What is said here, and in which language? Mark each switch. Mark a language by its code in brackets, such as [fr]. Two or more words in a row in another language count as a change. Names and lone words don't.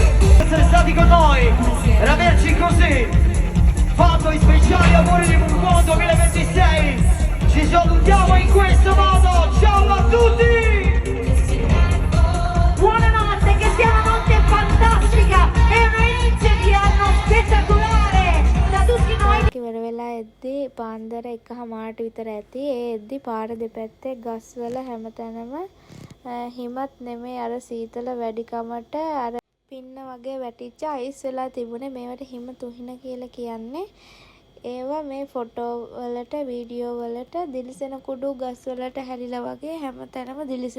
[it] essere stati con noi, per averci così fatto i speciali auguri di buon mondo 2026. Ci salutiamo in questo modo, ciao a tutti! Buonanotte, che sia una notte fantastica e un inizio di anno spettacolare da tutti noi. [si] ඉවර වෙලා එද්දි පාන්දර 1:00 විතර ඇති. ඒ එද්දි පාර දෙපැත්තේ ගස්වල හැමතැනම හිමත් නෙමෙයි අර සීතල වැඩිකමට අර පින්න වගේ වැටිච්ච අයිස් වෙලා තිබුණේ. මේවට හිම තුහින කියලා කියන්නේ. ඒවා මේ ෆොටෝ වලට වීඩියෝ වලට දිලිසෙන කුඩු ගස් වලට හැලිලා වගේ හැමතැනම දිලිසෙන.